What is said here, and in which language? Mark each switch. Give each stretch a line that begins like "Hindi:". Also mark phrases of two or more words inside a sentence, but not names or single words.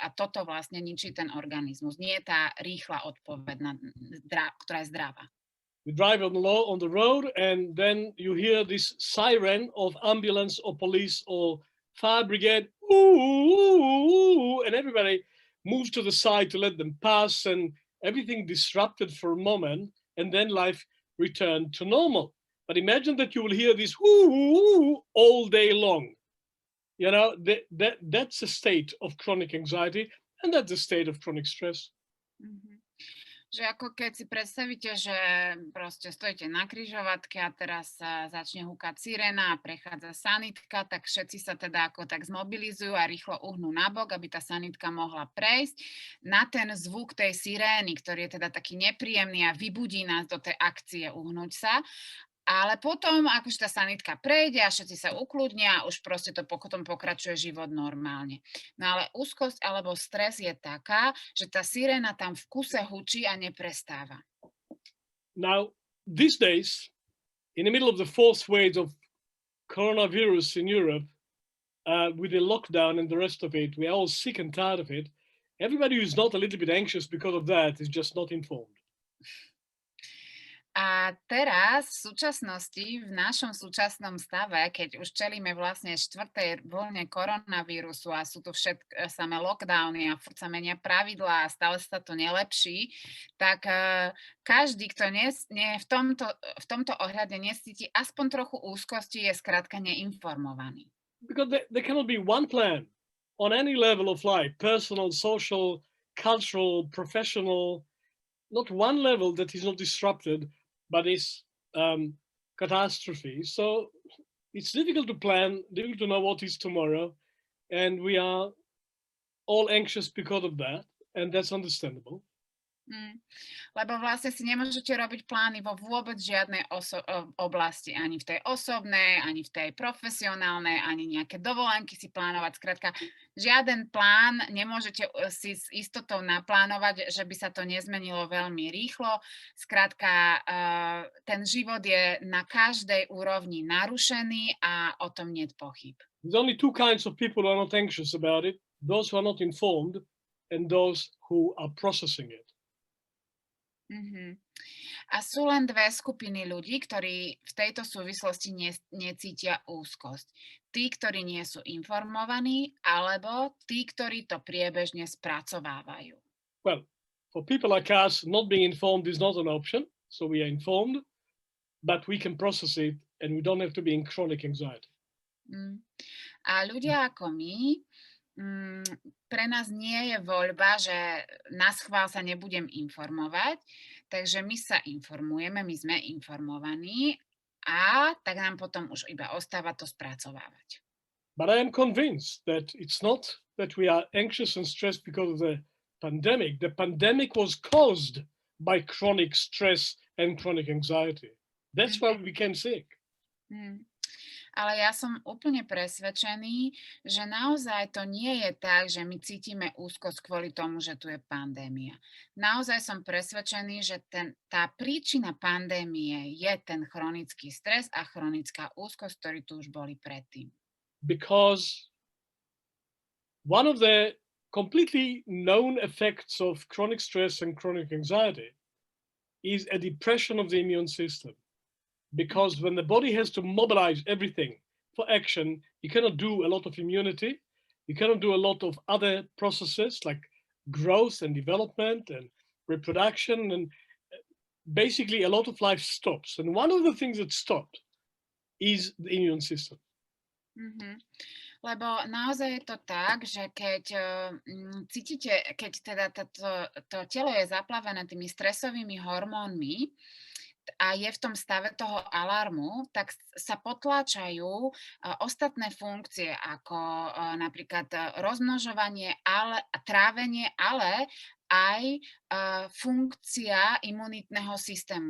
Slovak: A toto vlastne ničí ten organizmus. Nie je tá rýchla odpoveď, ktorá je zdravá.
English: You drive on the road, and then you hear this siren of ambulance or police or fire brigade, ooh, and everybody moves to the side to let them pass, and everything disrupted for a moment, and then life returned to normal. But imagine that you will hear this ooh all day long. You know, that's a state of chronic anxiety, and that's a state of chronic stress. Mm-hmm.
Slovak: Že ako keď si predstavíte, že proste stojíte na križovatke a teraz sa začne húkať sirena a prechádza sanitka, tak všetci sa teda ako tak zmobilizujú a rýchlo uhnú nabok, aby tá sanitka mohla prejsť na ten zvuk tej sirény, ktorý je teda taký nepríjemný a vybudí nás do tej akcie uhnúť sa. Ale potom, akože tá sanitka prejde a všetci sa ukludnia a už proste to potom pokračuje život normálne. No ale úzkosť alebo stres je taká, že tá siréna tam v kuse hučí a neprestáva.
English: Now, these days, in the middle of the fourth wave of coronavirus in Europe, with the lockdown and the rest of it, we are all sick and tired of it. Everybody who's not a little bit anxious because of that is just not informed.
Slovak: A teraz v súčasnosti, v našom súčasnom stave, keď už čelíme vlastne 4. vlne koronavírusu a sú tu samé lockdowny a furt sa menia pravidlá a stále sa to nelepší, tak každý, kto v tomto ohľade nescíti aspoň trochu úzkosti, je skrátka neinformovaný.
English: Because there cannot be one plan on any level of life, personal, social, cultural, professional, not one level that is not disrupted by this catastrophe. So it's difficult to plan, difficult to know what is tomorrow, and we are all anxious because of that, and that's understandable.
Slovak: Lebo vlastne si nemôžete robiť plány vo vôbec žiadnej oblasti, ani v tej osobnej, ani v tej profesionálnej, ani nejaké dovolenky si plánovať. Skrátka, žiaden plán nemôžete si s istotou naplánovať, že by sa to nezmenilo veľmi rýchlo. Skrátka, ten život je na každej úrovni narušený a o tom nie je pochyb.
English: There's only two kinds of people who are not anxious about it, those who are not informed and those who are processing it. Uh-huh.
Slovak: A sú len dve skupiny ľudí, ktorí v tejto súvislosti necítia úzkosť. Tí, ktorí nie sú informovaní, alebo tí, ktorí to priebežne spracovávajú.
English: Well, for people like us, not being informed is not an option. So we are informed, but we can process it and we don't have to be in chronic anxiety.
Slovak: A ľudia ako my, pre nás nie je voľba, že naschvál sa nebudem informovať, takže my sa informujeme, my sme informovaní a tak nám potom už iba ostáva to spracovávať.
English: But I am convinced that it's not that we are anxious and stressed because of the pandemic. The pandemic was caused by chronic stress and chronic anxiety. That's why we became sick.
Slovak: Ale ja som úplne presvedčený, že naozaj to nie je tak, že my cítime úzkosť kvôli tomu, že tu je pandémia. Naozaj som presvedčený, že tá príčina pandémie je ten chronický stres a chronická úzkosť, ktorí tu už boli predtým.
English: Because one of the completely known effects of chronic stress and chronic anxiety is a depression of the immune system. Because when the body has to mobilize everything for action, you cannot do a lot of immunity, you cannot do a lot of other processes like growth and development and reproduction, and basically a lot of life stops. And one of the things that stopped is the immune system.
Slovak: Lebo naozaj je to tak, že keď cítite, keď teda to telo je zaplavené tými stresovými hormónmi, a je v tom stave toho alarmu, tak sa potláčajú ostatné funkcie, ako napríklad rozmnožovanie, trávenie, ale aj funkcia imunitného systému.